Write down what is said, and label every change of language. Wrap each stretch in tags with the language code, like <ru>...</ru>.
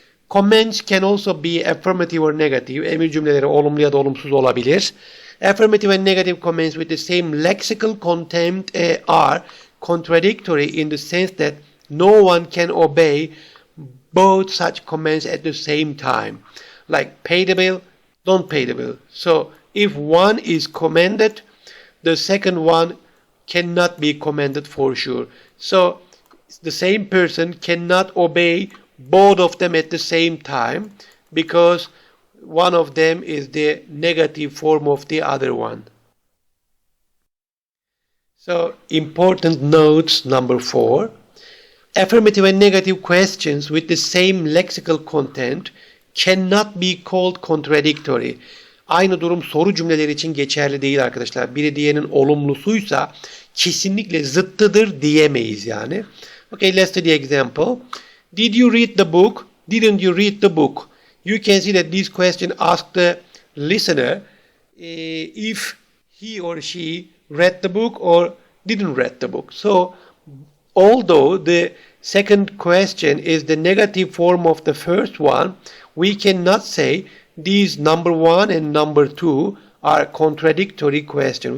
<en>Comments can also be affirmative or negative.</en> <tr>Emir cümleleri olumlu ya da olumsuz olabilir.</tr> <en>Affirmative and negative comments with the same lexical content are contradictory in the sense that no one can obey both such comments at the same time. Like pay the bill, don't pay the bill. So if one is commanded, the second one cannot be commanded for sure. So the same person cannot obey both of them at the same time because one of them is the negative form of the other one. So important notes, number 4. Affirmative and negative questions with the same lexical content cannot be called contradictory.</en> <tr>Aynı durum soru cümleleri için geçerli değil arkadaşlar. Biri diğerinin olumlusuysa kesinlikle zıttıdır diyemeyiz yani.</tr> <en>Okay, let's do the example. Did you read the book? Didn't you read the book? You can see that this question asks the listener if he or she read the book or didn't read the book. So, although the second question is the negative form of the first one, we cannot say these number 1 and number 2 are contradictory questions.</en>